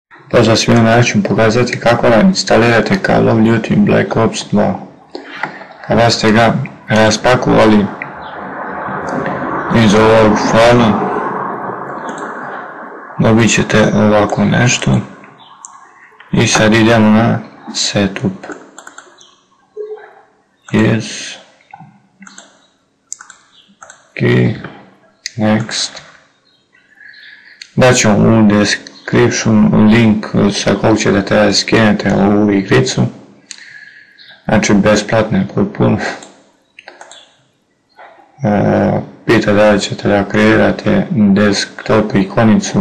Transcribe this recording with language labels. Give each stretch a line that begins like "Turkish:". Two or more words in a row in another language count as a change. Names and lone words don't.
Serbian: Pozdrav svima, danas ću pokazati kako da instalirate Call of Duty Black Ops 2. Kada ste ga raspakovali iz ovog fajla, dobit ćete ovako nešto. I sad idemo na setup.
English: Yes. Ok. Next.
Serbian: Daću u description link sa kog ćete treba skenete ovu igricu. Znači besplatno je potpuno. Pita da li ćete da kreirate desktop ikonicu.